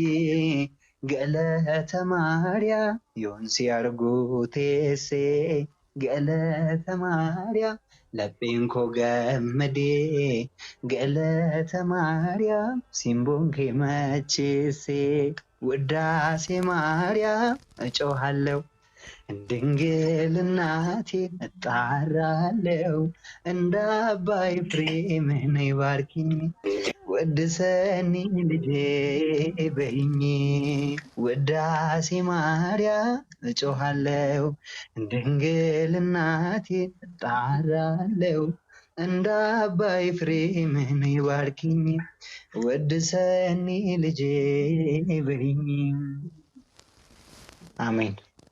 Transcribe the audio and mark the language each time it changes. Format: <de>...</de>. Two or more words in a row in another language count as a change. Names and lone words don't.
<om>Galata Maariyaam yoon si arguu teessee. Galata Maariyaam lapheen koo gammadee. Galata Maariyaam simboon kee macheessee.</om> <am>ውዳሴ ማርያም እጮሃለሁ ድንግል እናቴን እጣራለሁ እንደ አባ ኤፍሬም ነይ ባርኪኝ ወድሰኒ ልጄ በይኝ ውዳሴ ማርያም እጮሃለሁ ድንግል እናቴን እጣራለሁ እንደ አባ ኤፍሬም ነይ ባርኪኝ ወድሰኒ ልጄ በይኝ። አሜን።</am>